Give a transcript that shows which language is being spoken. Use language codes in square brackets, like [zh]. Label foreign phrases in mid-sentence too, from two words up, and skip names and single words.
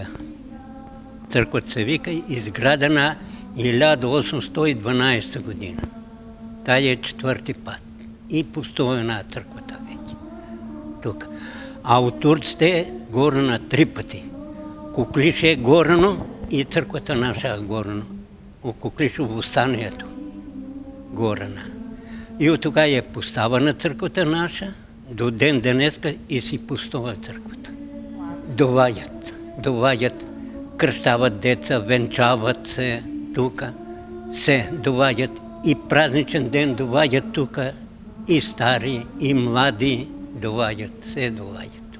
[mk] Црквата се вика изградена 1812 година. Тај е 4-ти пат. И постојана црквата веќе. Тука. А од турците е горена 3 пати. Куклише е горено и црквата наша е горено около Клишово станието, горена. [bg] И от тога е поставена църквата наша, до ден денеска и си пустова църквата. Довадят, кръщават деца, венчават се тука, се довадят и празничен ден довадят тука, и стари, и млади се довадят.